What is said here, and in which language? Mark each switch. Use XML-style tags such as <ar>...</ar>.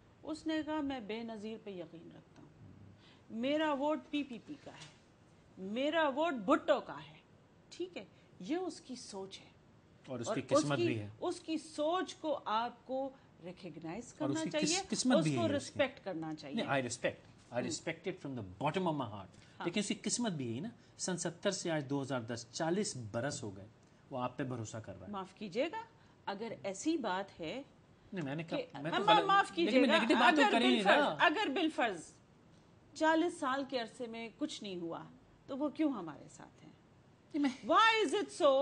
<ur>اس نے کہا میں بے نظیر پہ یقین رکھتا ہوں, میرا ووٹ پی پی پی کا ہے, میرا ووٹ بھٹو کا ہے. ٹھیک ہے, یہ اس کی سوچ ہے اور اس کی قسمت بھی ہے. اس کی سوچ کو آپ کو ریکگنائز کرنا چاہیے, قسمت بھی اس کو رسپیکٹ کرنا چاہیے.</ur> <en>I respect it from the bottom of my heart.</en> <ur>لیکن اس کی قسمت بھی ہے نا. سن 70 سے آج 2010 40 برس ہو گئے, وہ آپ پہ بھروسہ کر رہا ہے. معاف کیجیے گا اگر ایسی بات ہے, نہیں میں نے معاف کیجیے گا, اگر بالفرض 40 سال کے عرصے میں کچھ نہیں ہوا تو وہ کیوں ہمارے ساتھ ہیں؟</ur> <en>Why is it so?</en>